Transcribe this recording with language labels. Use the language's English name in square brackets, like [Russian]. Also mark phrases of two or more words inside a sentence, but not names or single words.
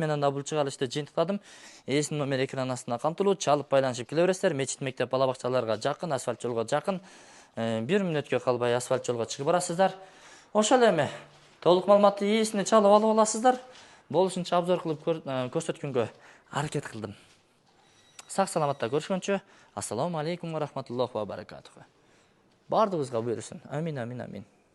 [Kyrgyz] Мен анда бул чыгарылышты жыйынтыктадым. Эсин номер экран астына камтылуу, чалып байланышып келе бересиздер. Мечит, мектеп, бала бакчаларга жакын, асфальт жолго жакын. 1 мүнөткө калбай асфальт жолго чыгып барасыздар. Ошол эми толук маалыматты ээсине чалып алып аласыздар. Болушунча обзор кылып көрсөткөнгө аракет кылдым. Сак саламатта көрүшкөнчө, [Arabic] السلام عليكم ورحمة الله وبركاته. [Kyrgyz] Бардыгыбызга буйрусын. Амин, амин, амин.